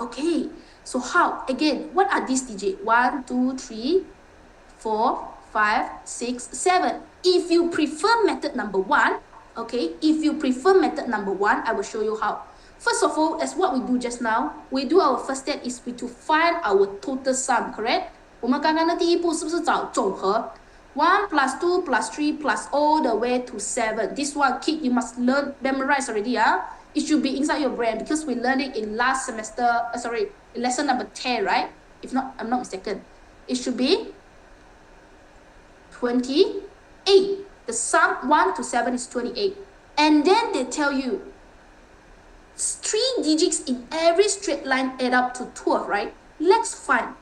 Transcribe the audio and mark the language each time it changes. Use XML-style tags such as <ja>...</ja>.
<en>Okay, so how? Again, what are these digits? 1, 2, 3, 4, 5, 6, 7. If you prefer method number 1, okay, I will show you how. First of all, as what we do just now, we do our first step is to find our total sum, correct?</en> <zh>我们刚刚的第一步是不是找总和？</zh> <en>1 plus 2 plus 3 plus all the way to 7. This one, kid, you must memorize already. It should be inside your brain because we learned it in last semester, in lesson number 10, right? If not, I'm not mistaken. It should be 28. The sum 1 to 7 is 28. And then they tell you 3 digits in every straight line add up to 12, right? Let's find.</en>